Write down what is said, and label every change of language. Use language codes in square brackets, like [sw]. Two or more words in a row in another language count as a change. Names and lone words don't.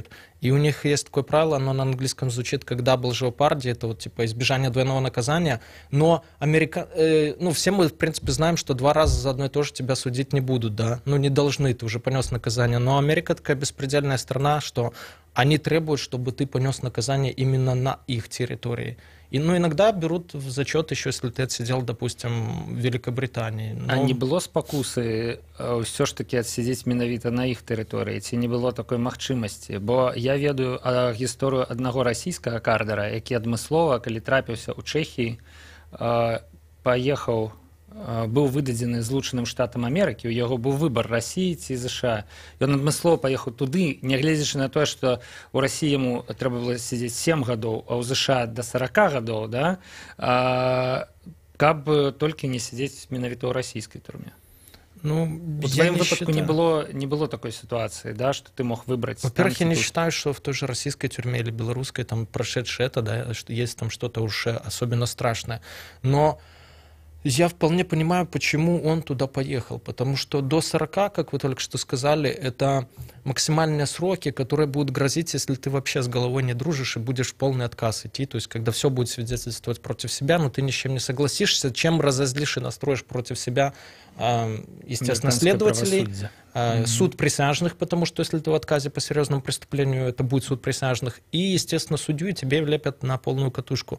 [ru] И у них есть такое правило, оно на английском звучит как [en] double jeopardy, [ru] это вот типа избежание двойного наказания, но ну, все мы, в принципе, знаем, что 2 раза за одно и то же тебя судить не будут, да, ну, не должны, ты уже понес наказание, но Америка такая беспредельная страна, что они требуют, чтобы ты понес наказание именно на их территории. И, ну, иногда берут в зачет еще, если ты отсидел, допустим, в Великобритании. Но... А не было спакусы все ж таки отсидеть менавіта на их территории? [be] Ці не было такой магчымасці? Бо я ведаю гісторыю аднаго расійскага кардара, які адмыслова, калі трапіўся ў Чэхіі, паехаў, быў выдадзены Злучаным Штатам Амерыкі, у яго быў выбар Расіі ці ЗША. Ён адмыслова паехаў туды, нягледзячы на тое, што ў Расіі яму трэба было сидзець 7 гадоў, а ў ЗША да 40 гадоў, да, каб толькі не сидзець менавіта ў расійскай турме. [ru] Ну, в твоем выпадку не было такой ситуации, да, что ты мог выбрать. Во-первых, я не считаю, что в той же российской тюрьме или белорусской там прошедшее это, да, что есть там что-то уж особенно страшное. Но я вполне понимаю, почему он туда поехал, потому что до 40, как вы только что сказали, это максимальные сроки, которые будут грозить, если ты вообще с головой не дружишь и будешь в полный отказ идти, то есть когда все будет свидетельствовать против себя, но ты ни с чем не согласишься, чем разозлишь и настроишь против себя, естественно, следователей, суд присяжных, потому что если ты в отказе по серьезному преступлению, это будет суд присяжных, и, естественно, судью, и тебе влепят на полную катушку.